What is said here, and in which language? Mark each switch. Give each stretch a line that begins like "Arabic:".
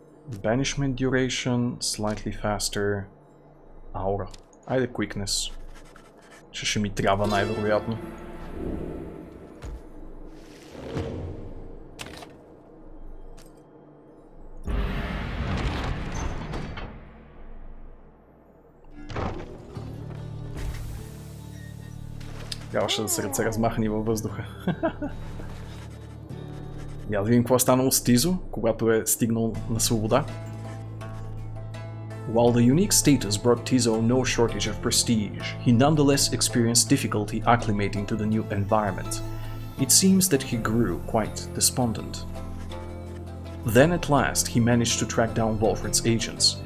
English: Banishment duration, slightly faster. Aura. Айде quickness.
Bulgarian: Че ще ми трябва най-вероятно. Трябваше да се размахни във въздуха. Я да видим какво е станало с Тизо, когато е стигнал на свобода.
English: While the unique status brought Tizo no shortage of prestige, he nonetheless experienced difficulty acclimating to the new environment. It seems that he grew quite despondent. Then at last he managed to track down Wolfred's agents,